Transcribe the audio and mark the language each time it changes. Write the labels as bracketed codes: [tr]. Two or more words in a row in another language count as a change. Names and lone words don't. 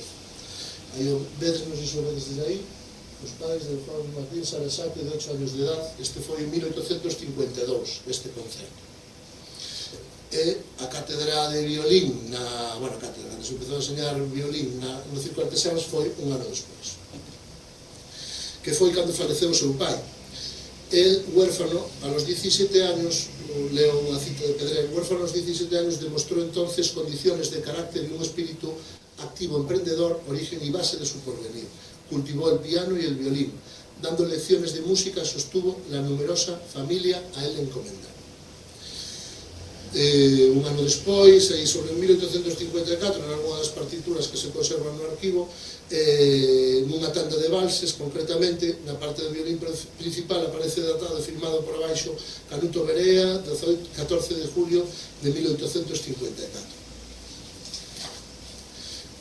[gl] Aí o vedes, non sei se o vedes desde aí, os pais de Juan Martín Sarasate, de 8 anos de edad. Este foi en 1852, este concerto. E a cátedra de violín, a cátedra, cando se empezou a enseñar violín no Circo Artesáns, foi un ano despois, que foi cando faleceu o seu pai. [es] El, huérfano, a los 17 años, [gl] leo unha cita de [es] Pedrell, huérfano a los 17 años demostró entonces condiciones de carácter y un espíritu activo, emprendedor, origen y base de su porvenir. Cultivó el piano y el violín, dando lecciones de música, sostuvo la numerosa familia a él encomendada. [gl] Un ano despois, aí sobre 1854, en algunha das partituras que se conservan no arquivo, nunha tanda de valses, concretamente, na parte do violín principal aparece datado e firmado por abaixo Canuto Berea, 14 de julio de 1854.